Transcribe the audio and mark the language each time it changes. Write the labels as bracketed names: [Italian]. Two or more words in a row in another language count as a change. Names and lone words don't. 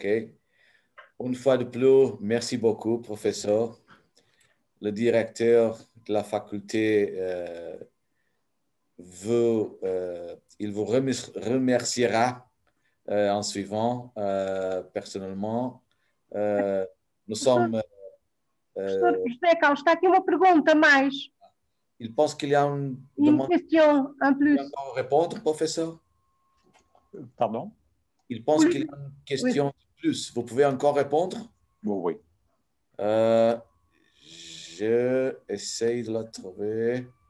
[French] Une fois de plus, merci beaucoup, professeur. Le directeur de la faculté il vous remerciera en suivant personnellement. Nous sommes... [Portuguese] Professor José Carlos, está aqui uma pergunta mais. [French] il pense qu'il y a une Une demande question en plus. à répondre, professeur? Pardon? Il pense Oui. qu'il y a une question de plus. Vous pouvez encore répondre? Oui, oui. Je essaye de la trouver.